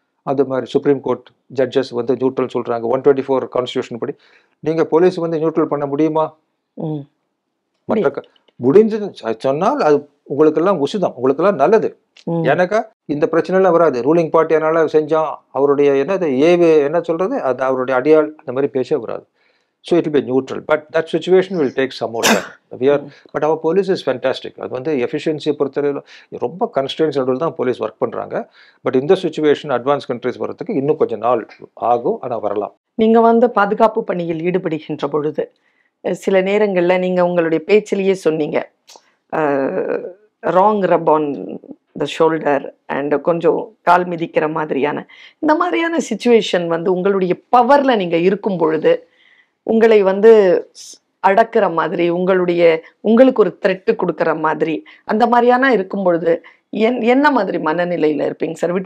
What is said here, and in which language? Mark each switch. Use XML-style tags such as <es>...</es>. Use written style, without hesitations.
<ta>அது மாதிரி supreme court judges வந்து நியூட்ரல் சொல்கிறாங்க. 124 கான்ஸ்டியூஷன் படி நீங்கள் போலீஸ் வந்து நியூட்ரல் பண்ண முடியுமா? மற்ற முடிஞ்சு சொன்னால் அது உங்களுக்கெல்லாம் உசிதம், உங்களுக்கெல்லாம் நல்லது. எனக்கா இந்த பிரச்சனைலாம் வராது. ரூலிங் பார்ட்டி அதனால செஞ்சான் அவருடைய என்ன சொல்றது, அது அவருடைய அடியாள் அந்த மாதிரி பேசவே வராது.</ta> <en>So it will be neutral, but that situation will take some more time. But our police is fantastic.</en> <ta>அது வந்து எஃபிஷியன்சியை பொறுத்தவரையில் ரொம்ப கன்ஸ்டன்ஸ் நடுவில் தான் போலீஸ் ஒர்க் பண்ணுறாங்க. பட் இந்த சுச்சுவேஷன் அட்வான்ஸ் கண்ட்ரிஸ் வரதுக்கு இன்னும் கொஞ்சம் நாள் ஆகும், ஆனால் வரலாம். நீங்கள் வந்து பாதுகாப்பு பணியில் ஈடுபடுகின்ற பொழுது சில நேரங்களில் நீங்கள் உங்களுடைய பேச்சிலேயே சொன்னீங்க,</ta> <en>wrong rub on the shoulder</en> <ta>and கொஞ்சம் கால் மிதிக்கிற மாதிரியான இந்த மாதிரியான சிச்சுவேஷன் வந்து உங்களுடைய பவரில் நீங்கள் இருக்கும் பொழுது உங்களை வந்து அடக்குற மாதிரி, உங்களுக்கு ஒரு த்ரெட்டு கொடுக்குற மாதிரி, அந்த மாதிரியான இருக்கும் பொழுது என்ன மாதிரி மனநிலையில் இருப்பீங்க சார்?</ta>